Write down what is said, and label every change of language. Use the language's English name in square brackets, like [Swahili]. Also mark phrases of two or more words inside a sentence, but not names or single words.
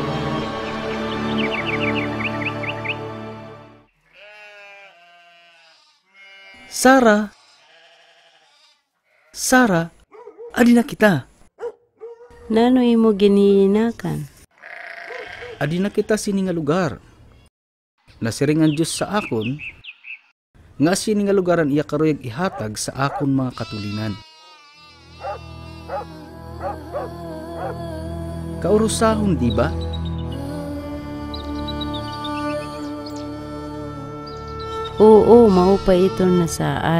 [Hiligaynon] Sara, adi na kita. Nano imo ginihinakan? Adi na kita sini nga lugar. Nasiring ang Diyos sa akon, nga sini nga lugaran iya karuyag ihatag sa akon mga katulinan. Kaurusahon, di ba? Oo, maupa ito na saad.